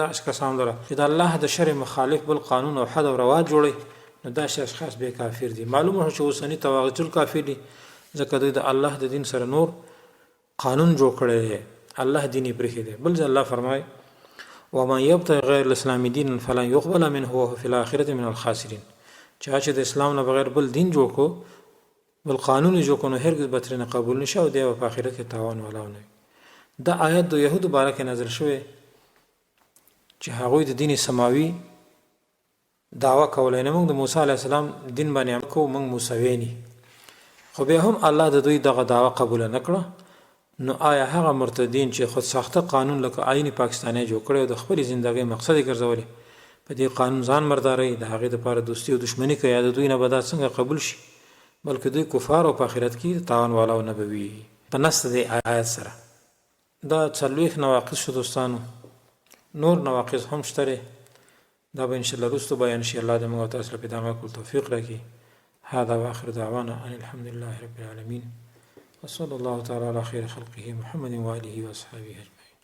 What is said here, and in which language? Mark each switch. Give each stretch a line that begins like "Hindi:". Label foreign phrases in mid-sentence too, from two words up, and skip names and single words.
Pashto: دا کسان لره چې د الله د شرع مخالف بل قانون او حد او رواج جوړوي نو دا اشخاص به کافر دي. معلومه شو چې اوسني طواغیت الکافر دي ځکه دوی د الله د دین سره نور قانون جوړ کړی دی، الله دین یې پرېښی دی. بل ځای الله فرمایي
Arabic: ومن یبتغ غیر الاسلام دینا فلن یقبل منه وهو فی الاخرة من الخاسرین.
Pashto: چا چې د اسلام نه بغیر بل دین جوړ کو بل قانون یې جوړ کو نو هرګز به ترېنه قبول نشي او دی به په آخرت کې تاوان والا ونه وي. دا آیت د یهودو باره کې نازل شوی چې هغوی د دین سماوي دعوه کولی، نه موږ د موسی علیه السلام دین باندې عمل کوو، موږ موسویان، خو بیا هم الله د دوی دغه دعوه قبوله نه کړه. نو آیا هغه مرتدین چې خود ساخته قانون لکه آئین پاکستانی جوړ کړی او د خپلې زندګۍ مقصد یې ګرځولی په دې قانون ځان مرداري د هغې دپاره دوستي او دشمني کوي، یا د دوی نه به دا څنګه قبول شي؟ بلکې دوی کفار او په آخرت کې تاوان والا نه به وي په نص د آیت سره. دا 40 نواقض شو دوستانو. نور نواقض هم شته، دا به انشاءالله وروسته بیان شي. الله دې موږ او تاسو له په دې عمل کولو توفیق راکړي.
Arabic: هذا واخر دعوانا ان الحمد لله رب العالمين وصلى الله تعالى على خير خلقه محمد وآله وأصحابه أجمعين.